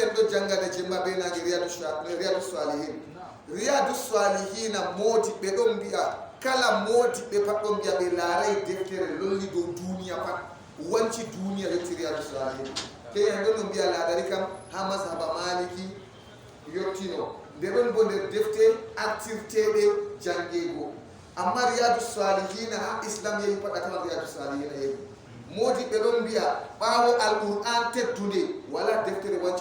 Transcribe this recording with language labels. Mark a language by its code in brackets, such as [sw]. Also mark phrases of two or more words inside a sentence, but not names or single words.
[ff] do jangade jemma be na riyadu salihin riyadu salihin moti be don biya kala moti be pat don biya be laray deftere lolli do duniya pat wanci duniya do riyadu salihin ke en don biya la dari kam ha mazhaba maliki yottino de don bo der defte artirtebe jangego amma riyadu salihin ha islam yeyi pat tan riyadu salihin yeyi modi be don biya bawo alquran teddude wala deftere wanci